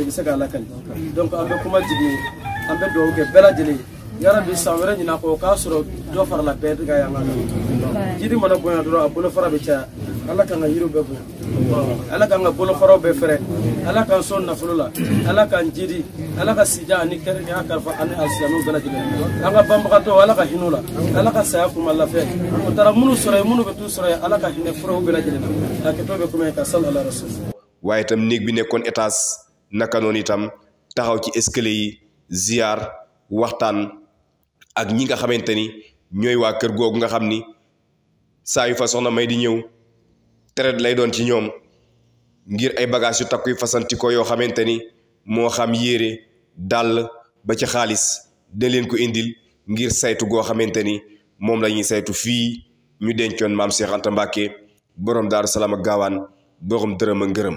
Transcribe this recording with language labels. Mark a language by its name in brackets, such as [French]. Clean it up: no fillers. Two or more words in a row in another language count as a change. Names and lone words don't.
[Bambara] i bɛ se k'a lakali donc an bɛ kuma jigin an bɛ dugawu kɛ bɛɛ lajɛlen yarabi san wɛrɛ ɲinan kɔ o k'a sɔrɔ dɔ farala bɛɛ ka yan kan jiri mana bonya dɔrɔn a bolofara bɛ caya ala k'an ka yiriw bɛɛ bonya ala k'an ka bolofaraw bɛɛ fɛrɛ ala k'an sɔn nafolo la ala k'an jidi ala ka sija ani kɛrɛnkɛrɛnya kalifa ani alisilamɛw bɛɛ lajɛlen an ka banbagatɔw ala ka hinɛ u la ala ka saya kuma lafiya o taara minnu sɔrɔ ye minnu bɛ t'u sɔrɔ ye ala ka hinɛ furaw bɛɛ lajɛlen na a kɛtɔ bɛ kuma ye ka sal ala rasul [Wolof] waaye itam néeg bi nekkoon étage naka noonu itam taxaw ci escalier yi ziar waxtaan ak ñi nga xamante ni ñooy waa kër googu nga xam ni saa yu fa soxna May di ñëw traite lay doon ci ñoom ngir ay bagages yu takku yu fasanti ko yoo xamante ni moo xam yére dàll ba ci xaalis da leen ko indil ngir saytu goo xamante ni moom la ñuy saytu fii ñu dencoon maam Cheikh Anta Mbacké borom Daaru Salaam ak gaawaan borom dërëm ak ngërëm.